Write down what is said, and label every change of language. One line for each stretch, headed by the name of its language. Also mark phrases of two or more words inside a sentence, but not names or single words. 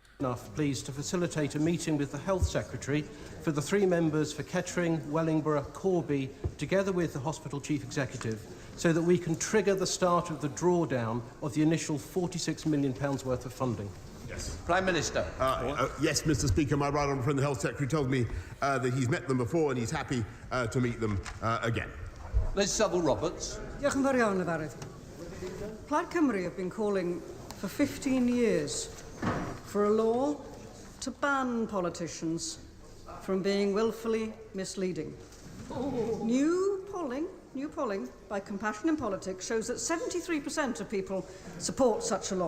English: enough, please, to facilitate a meeting with the Health Secretary for the 3 members for Kettering, Wellingborough, Corby, together with the Hospital Chief Executive, so that we can trigger the start of the drawdown of the initial £46 million worth of funding? Yes. Prime Minister. Yes, Mr. Speaker, my right honourable friend, the Health Secretary, told me that he's met them before and he's happy to meet them again. Liz Saville-Roberts.
Welsh: Diolch yn fawr iawn, Yfarydd.
English: Plaid Cymru have been calling for 15 years for a law to ban politicians from being willfully misleading. New polling by Compassion in Politics shows that 73% of people support such a law.